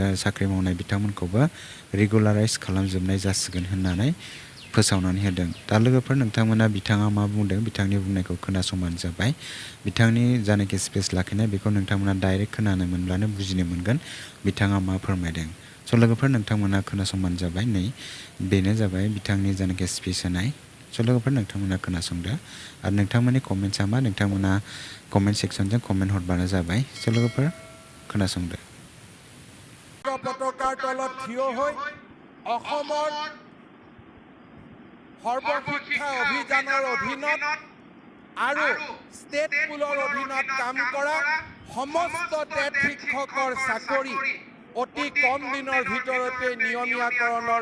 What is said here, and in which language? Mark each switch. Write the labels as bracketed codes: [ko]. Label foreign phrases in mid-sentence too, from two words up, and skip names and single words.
[brx] साख्रि मावनाय बिथांमोनखौबो रेगुलाराइज खालामजोबनाय जासिगोन होननानै फोसावनानै होदों दा लोगोफोर नोंथांमोना बिथाङा मा बुंदों बिथांनि बुंनायखौ खोनासंबानो जाबाय बिथांनि जानाखि स्पिच लाखिनाय बेखौ नोंथांमोना डाइरेक्ट खोनानो मोनब्लानो बुजिनो मोनगोन बिथाङा मा फोरमायदों स' लोगोफोर नोंथांमोना खोनासंबानो जाबाय नै बेनो जाबाय बिथांनि जानाखि स्पिच होनाय स' लोगोफोर नोंथांमोना खोनासंदो आरो नोंथांमोननि कमेन्ट्सआ मा नोंथांमोना [en] comment section [brx] कमेन्ट हरबानो जाबाय स' लोगोफोर खोनासंदो [as] পতাকাৰ তলত থিয় হৈ অসমৰ সৰ্বশিক্ষা অভিযানৰ অধীনত আৰু [en] state pool [as] অধীনত কাম কৰা সমস্ত টেট শিক্ষকৰ চাকৰি অতি কম দিনৰ ভিতৰতে নিয়মীয়াকৰণৰ